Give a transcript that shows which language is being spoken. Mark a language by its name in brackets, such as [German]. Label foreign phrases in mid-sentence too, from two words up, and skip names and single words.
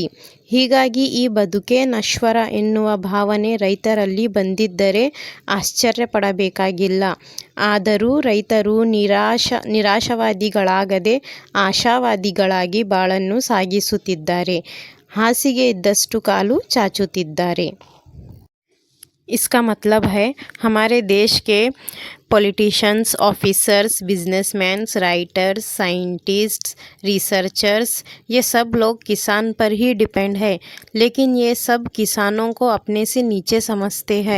[Kannada] ಹೀಗಾಗಿ ಈ ಬದುಕೇ ನಶ್ವರ ಎನ್ನುವ ಭಾವನೆ ರೈತರಲ್ಲಿ ಬಂದಿದ್ದರೆ ಆಶ್ಚರ್ಯಪಡಬೇಕಾಗಿಲ್ಲ. ಆದರೂ ರೈತರು ನಿರಾಶಾವಾದಿಗಳಾಗದೆ ಆಶಾವಾದಿಗಳಾಗಿ ಬಾಳನ್ನು ಸಾಗಿಸುತ್ತಿದ್ದಾರೆ. ಹಾಸಿಗೆ ಇದ್ದಷ್ಟು ಕಾಲು ಚಾಚುತ್ತಿದ್ದಾರೆ. [Hindi] इसका मतलब है हमारे देश के [English] politicians, officers, businessmen, writers, scientists, researchers, [Hindi] ये सब लोग किसान पर ही डिपेंड है, लेकिन ये सब किसानों को अपने से नीचे समझते हैं।